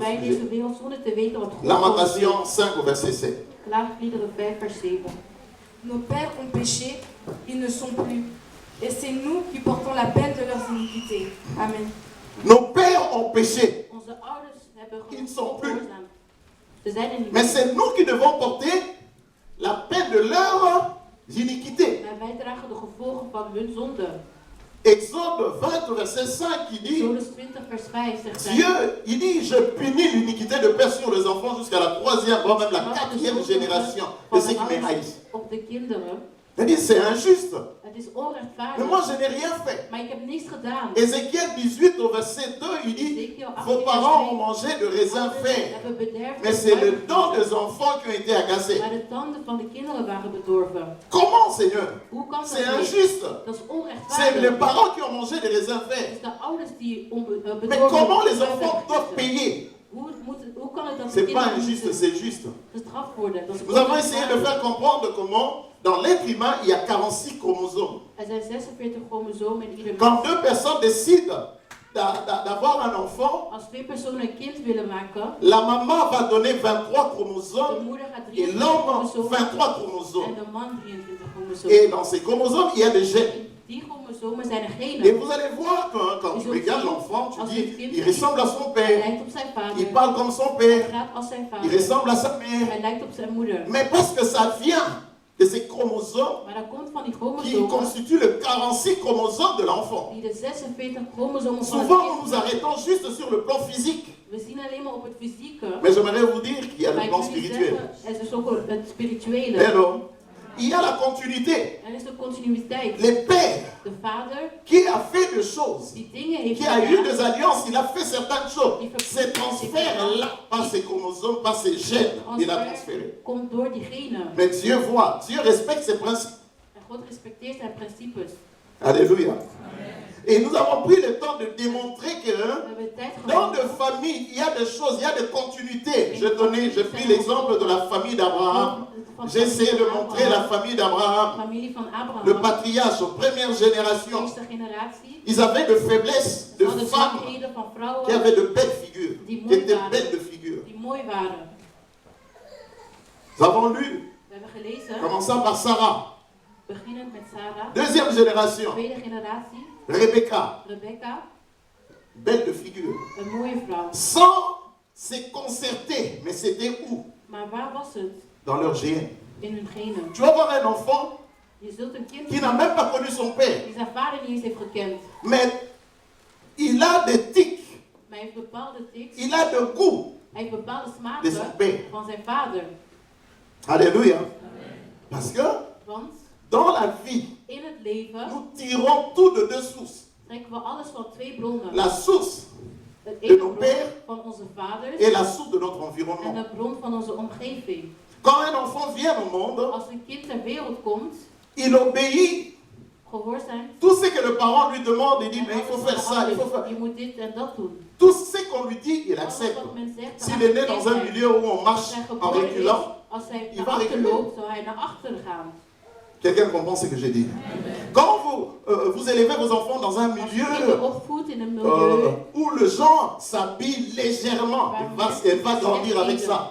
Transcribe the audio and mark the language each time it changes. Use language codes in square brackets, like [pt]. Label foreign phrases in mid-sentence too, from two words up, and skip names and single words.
[nl] Voorbij [fr] sujet. [nl] deze wereld zonder te weten wat God wil. [fr] Lamentation 5 au verset 7. [nl] Klaagliederen 5 vers 7. [fr] Nos pères ont péché, ils ne sont plus. Et c'est nous qui portons la peine de leurs iniquités. Amen. Nos pères ont péché, [nl] Onze ouders hebben [fr] Ils ne sont plus. [nl] gehoorzaamd. Ze zijn er niet [fr] mais [nl] meer. [fr] c'est nous qui devons porter la peine de leurs iniquités. [nl] Maar wij dragen de gevolgen van hun zonde. [fr] Exode 20 verset 5 qui dit [nl] Exodus 20 vers 5 zegt hij. [fr] Dieu, il dit, je punis l'iniquité de père sur les enfants jusqu'à la troisième, voire même la [nl] Wat de [fr] quatrième [nl] zonde [fr] génération [nl] van [fr] de ceux [nl] de [fr] qui me [nl] ouders [fr] haïssent. [nl] op de kinderen. [fr] Il dit, c'est injuste. [nl] Het is [fr] Mais moi, [nl] onrechtvaardig. [fr] je n'ai rien fait. [nl] Maar ik heb niets gedaan. [fr] Ézéchiel 18 au verset 2, il dit, Ezekiel 18 vos parents ont mangé de raisins verts, [nl] hebben bederf [fr] mais c'est le don des enfants qui ont été agacés. [nl] Maar de tanden van de kinderen waren bedorven. [fr] Comment, Seigneur? [nl] Hoe kan dat [fr] C'est [nl] niet? [fr] injuste. [nl] Dat is [fr] C'est les [nl] onrechtvaardig. [fr] parents qui ont mangé des raisins [nl] Het [fr] verts. [nl] is de ouders die bedorven. [fr] Mais comment les [nl] fruit [fr] enfants [nl] hebben [fr] doivent [nl] gegeten. [fr] payer? [nl] Hoe kan het dat de [fr] C'est pas [nl] kinderen [fr] injuste, [nl] moeten [fr] c'est juste. [nl] gestraft worden? Dat is [fr] Nous avons essayé de faire comprendre comment, dans l'être humain, il y a 46 chromosomes. [nl] Er zijn 46 chromosomen in ieder [fr] Quand [nl] mens. [fr] deux personnes décident d'avoir un enfant, [nl] Als twee personen een kind willen maken, [fr] la maman va donner 23 [nl] de [fr] chromosomes [nl] moeder gaat [fr] et [nl] 23 [fr] l'homme [nl] chromosomen [fr] 23 [nl] en [fr] chromosomes. [nl] de man 23 chromosomen. [fr] Et dans ces chromosomes, il y a des gènes. [nl] Die chromosomen zijn er [fr] Et [nl] genen. [fr] vous allez voir que quand tu regardes l'enfant, tu dis, il [nl] Hij [fr] ressemble à son père, [nl] lijkt op zijn vader. [fr] il parle comme son [nl] Hij [fr] père, [nl] praat als zijn [fr] il [nl] vader. [fr] ressemble à sa mère. [nl] Hij lijkt op zijn moeder. [fr] Mais parce que ça vient de ces chromosomes [nl] Maar dat komt van die [fr] qui [nl] chromosomen [fr] constituent le 46 chromosomes de l'enfant. [nl] die de 46 chromosomen van het [fr] Souvent, nous nous [nl] kind. [fr] arrêtons juste sur le plan physique. [nl] We zien alleen maar op het fysieke. [fr] Mais j'aimerais vous dire qu'il y a [nl] Maar [fr] le [nl] ik [fr] plan [nl] wil niet [fr] spirituel. [nl] zeggen, er is ook het spirituele. [fr] Alors, il y a la continuité. [nl] Er is de continuïteit. [fr] Le père [nl] De vader [fr] qui a fait des choses, [nl] die dingen heeft [fr] qui a eu [nl] gedaan, [fr] des alliances, il a fait certaines choses. Ces transferts-là, par ces chromosomes, par ces gènes, il a transféré. [nl] komt door die genen. [fr] Mais Dieu voit, Dieu respecte ses principes. [nl] En God respecteert zijn principes. [fr] Alléluia. Et nous avons pris le temps de démontrer que [nl] We hebben tijd [fr] dans [nl] gehad. [fr] de familles, il y a des choses, il y a des continuités. J'ai pris l'exemple de la famille d'Abraham. J'ai essayé de montrer la famille d'Abraham, [nl] Familie van Abraham. [fr] le patriarche, première génération. [nl] Eerste generatie. [fr] Ils avaient de faiblesses de [nl] Ze hadden [fr] femmes [nl] zwakheden van [fr] qui [nl] vrouwen [fr] avaient de belles figures, [nl] die [fr] qui [nl] mooi [fr] étaient [nl] waren. [fr] belles de figure. [nl] Die mooi waren. [fr] Nous avons lu, [nl] We hebben gelezen, [fr] commençant par Sarah, [nl] beginnend met Sarah. [fr] deuxième génération, [nl] Tweede generatie. [fr] Rebecca, Rebecca. belle de figure. [nl] Een mooie vrouw. [fr] Sans se concerter, mais c'était où? [nl] Maar waar was het? [fr] Dans leur GN. [nl] In hun genen. [fr] Tu vas voir un enfant [nl] Je zult een kind [fr] qui n'a même pas connu son père, [nl] die zijn vader niet eens heeft gekend. [fr] mais il a des tics, [nl] Maar hij heeft bepaalde tics. [fr] il a de goût. [nl] Hij heeft bepaalde [fr] De zijn père. [nl] smaken van zijn vader. [fr] Alléluia. Parce que [nl] Want [fr] dans la vie, [nl] in het leven [fr] nous tirons tout de deux sources. [nl] trekken we alles van twee bronnen. [fr] La source [nl] Het [fr] de [nl] ene [fr] nos [nl] bron [fr] pères [nl] van onze vaders [fr] et la source de notre [nl] en [fr] environnement. [nl] de bron van onze omgeving. [fr] Quand un enfant vient au monde, [nl] Als een kind ter wereld komt, [fr] il obéit [nl] gehoorzaam. [fr] tout ce que le parent lui demande. Il dit, mais il faut faire ça, il faut faire... [nl] Je moet dit en dat doen. [fr] Tout ce qu'on lui dit, il [nl] Alles [fr] accepte. [nl] wat men zegt, [fr] S'il est né dans un milieu où on marche [nl] Als hij [fr] en [nl] geboren is, [fr] reculant, [nl] als hij [fr] il [nl] naar [fr] va [nl] achter [fr] reculer. [nl] loopt, zou hij naar achter gaan. [fr] Quelqu'un comprend ce que j'ai dit? Quand vous élevez vos enfants dans un [nl] Als je [fr] milieu [nl] kinderen opvoedt in een milieu [fr] où le genre s'habille légèrement, elle va grandir avec ça.